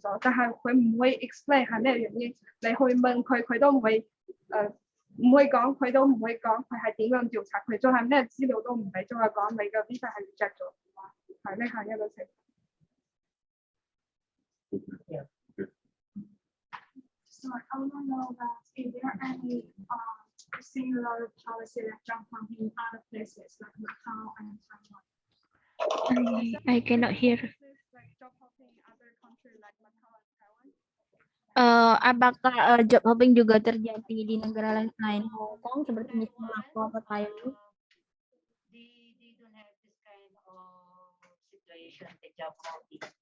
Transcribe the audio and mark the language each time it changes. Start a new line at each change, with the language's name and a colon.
Cantonese: explain 係咩原因，你去問佢，佢都唔會講，佢都唔會講佢係點樣調查，佢仲係咩資料都唔俾，仲係講你嘅 visa 係 reject 咗，係呢係一個情況。
English: So I want to know that is there any similar policy like job hunting in other places like Macau and Taiwan? I cannot hear. Like job hunting in other countries like Macau and Taiwan?
Indonesian: Apakah job hopping juga terjadi di negara lain selain Hong Kong seperti misalnya Macau atau Taiwan?
English: They don't have this kind of situation, the job hopping.